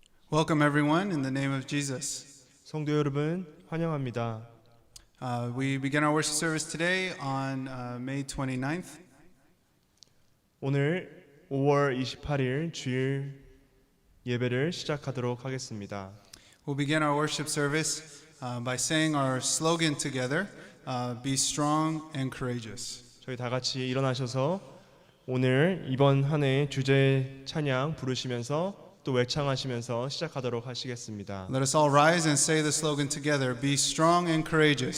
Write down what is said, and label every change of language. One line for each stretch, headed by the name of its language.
English: Welcome everyone in the name of Jesus.
Korean: 성도 여러분 환영합니다.
English: We begin our worship service today on May 29th.
Korean: 오늘 5월 28일 주일 예배를 시작하도록 하겠습니다.
English: We'll begin our worship service by saying our slogan together, be strong and courageous.
Korean: 저희 다 같이 일어나셔서 오늘 이번 한 해 주제 찬양 부르시면서 또 외창하시면서 시작하도록 하시겠습니다.
English: Let us all rise and say the slogan together, be strong and courageous.